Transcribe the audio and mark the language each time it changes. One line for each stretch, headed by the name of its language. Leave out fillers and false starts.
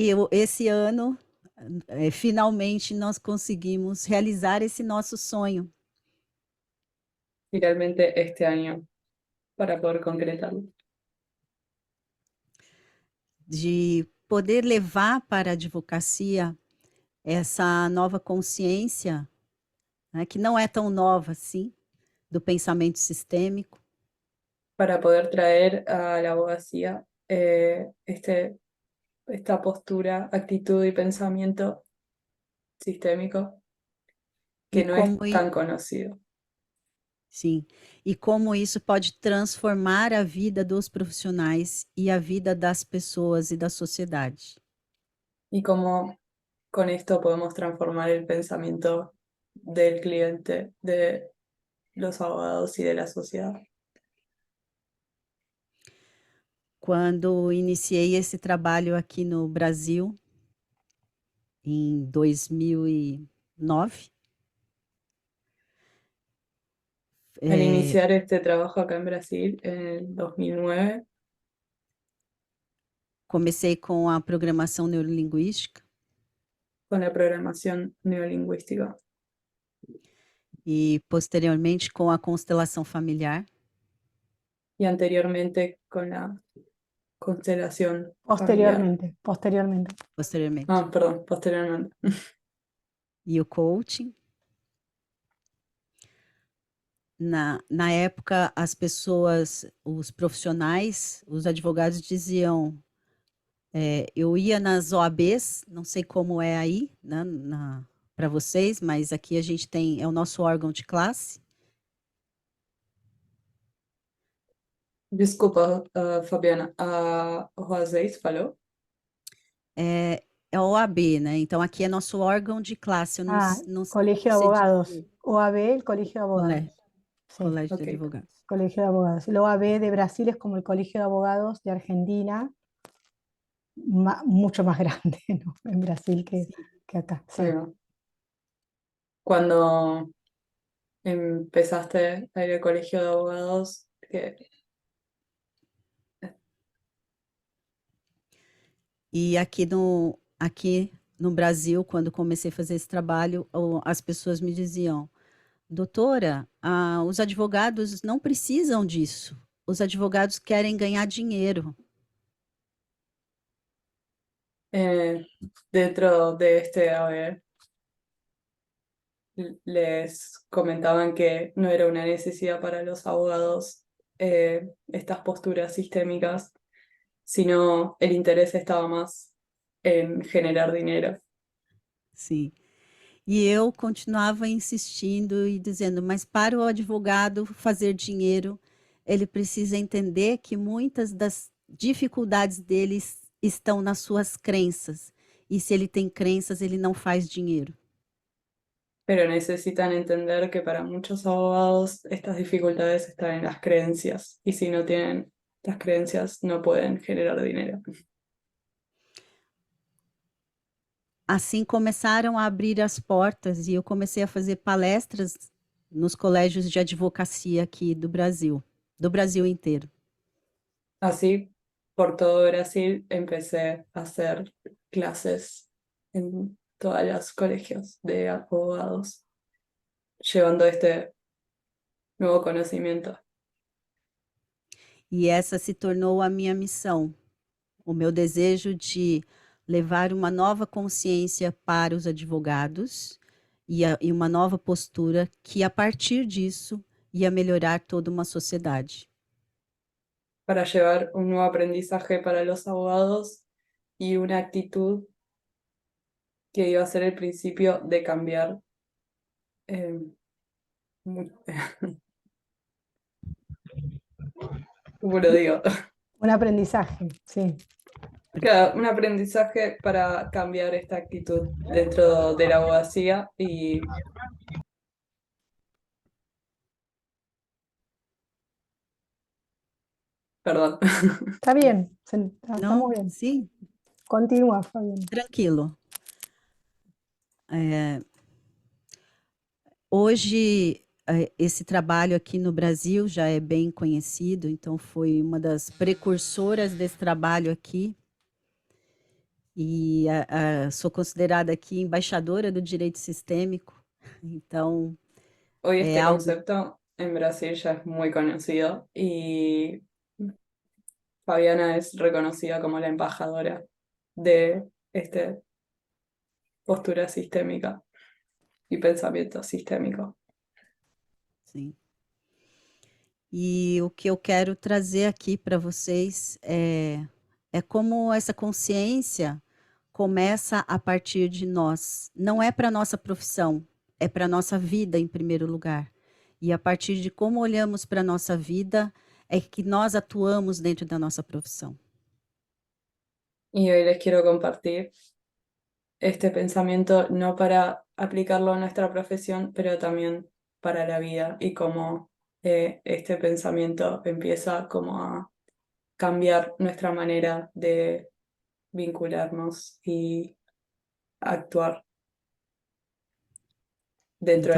Portuguese: Esse ano, finalmente, nós conseguimos realizar esse nosso sonho
Spanish: Finalmente este año para poder concretarlo.
Portuguese: de poder levar para a advocacia essa nova consciência, né, que não é tão nova assim, do pensamento sistêmico,
Spanish: Para poder traer a la abogacía esta postura, actitud y pensamiento sistémico
Portuguese: e
Spanish: que no es tan conocido.
Portuguese: sim, e como isso pode transformar a vida dos profissionais e a vida das pessoas e da sociedade.
Spanish: Y cómo con esto podemos transformar el pensamiento del cliente, de los abogados y de la sociedad.
Portuguese: Quando iniciei esse trabalho aqui no Brasil, em 2009,
Spanish: Al iniciar este trabajo acá en Brasil en el 2009,
Portuguese: comecei com a programação neurolinguística
Spanish: con la programación neolingüística
Portuguese: e posteriormente com a constelação familiar.
Spanish: y anteriormente con la constelación familiar.
Portuguese: Posteriormente.
Spanish: Posteriormente. Ah, perdón, posteriormente.
Portuguese: E o coaching. Na época, as pessoas, os profissionais, os advogados diziam, eu ia nas OABs, não sei como é aí, né, para vocês, mas aqui a gente tem, é o nosso órgão de classe. Desculpa, Fabiana, a Roséis falou? É a OAB, né? Então aqui é nosso órgão de classe. Eu não
Spanish: Colegio de
Portuguese: sei
Spanish: Abogados.
Portuguese: dizer.
Spanish: OAB, el Colegio de Abogados. Sí,
Portuguese: Colégio Ok. de Advogados.
Spanish: Colegio de Abogados. El OAB de Brasil es como el Colegio de Abogados de Argentina, mucho más grande, ¿no? En Brasil que acá. Sí. Ahí va. Cuando empezaste a ir al colegio de abogados, que
Portuguese: E aqui no Brasil, quando comecei a fazer esse trabalho, as pessoas me diziam, doutora, os advogados não precisam disso. Os advogados querem ganhar dinheiro.
Spanish: dentro de este haber les comentaban que no era una necesidad para los abogados estas posturas sistémicas, sino el interés estaba más en generar dinero.
Portuguese: Sim. E eu continuava insistindo e dizendo, mas para o advogado fazer dinheiro, ele precisa entender que muitas das dificuldades deles estão nas suas crenças. E se ele tem crenças, ele não faz dinheiro.
Spanish: Pero necesitan entender que para muchos abogados estas dificultades están en las creencias, y si no tienen estas creencias no pueden generar dinero.
Portuguese: Assim começaram a abrir as portas e eu comecei a fazer palestras nos colégios de advocacia aqui do Brasil inteiro.
Spanish: Así, por todo Brasil, empecé a hacer clases en todos los colegios de abogados, llevando este nuevo conocimiento.
Portuguese: E essa se tornou a minha missão, o meu desejo de levar uma nova consciência para os advogados e uma nova postura que, a partir disso, ia melhorar toda uma sociedade.
Spanish: Para llevar un nuevo aprendizaje para los abogados y una actitud que iba a ser el principio de cambiar como lo digo. Un aprendizaje, sí. Claro, un aprendizaje para cambiar esta actitud dentro de la abogacía y, perdón. Está bien, está
Portuguese: Não,
Spanish: muy bien.
Portuguese: sim,
Spanish: Continúa, Fabiana.
Portuguese: tranquilo. É, hoje, esse trabalho aqui no Brasil já é bem conhecido, então foi uma das precursoras desse trabalho aqui. E sou considerada aqui embaixadora do direito sistêmico, então
Spanish: Hoy
Portuguese: é
Spanish: este algo, concepto en Brasil ya es muy conocido y Fabiana es reconocida como la embajadora de esta postura sistémica y pensamiento sistémico.
Portuguese: sim. E o que eu quero trazer aqui para vocês é como essa consciência começa a partir de nós. Não é para nossa profissão, é para nossa vida em primeiro lugar. E a partir de como olhamos para a nossa vida, é que nós atuamos dentro da nossa profissão.
Spanish: Y hoy les quiero compartir este pensamiento no para aplicarlo a nuestra profesión, pero también para la vida y cómo este pensamiento empieza como a cambiar nuestra manera de vincularnos y actuar dentro de